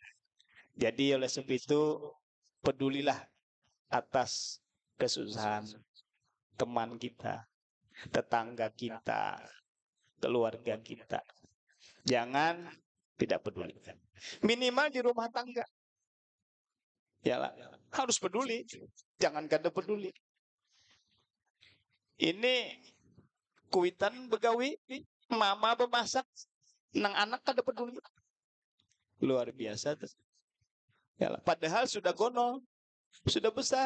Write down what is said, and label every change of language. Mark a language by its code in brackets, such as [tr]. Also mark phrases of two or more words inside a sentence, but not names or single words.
[id] Jadi oleh sebab itu pedulilah atas kesusahan teman kita, tetangga kita, keluarga kita. Jangan tidak peduli. Minimal di rumah tangga. Ya, harus peduli. [bjn] Jangan kada peduli. Ini kuitan begawi, mama bemasak, nang anak kada peduli. [id] Luar biasa tuh. Ya, padahal sudah gonol, sudah besar.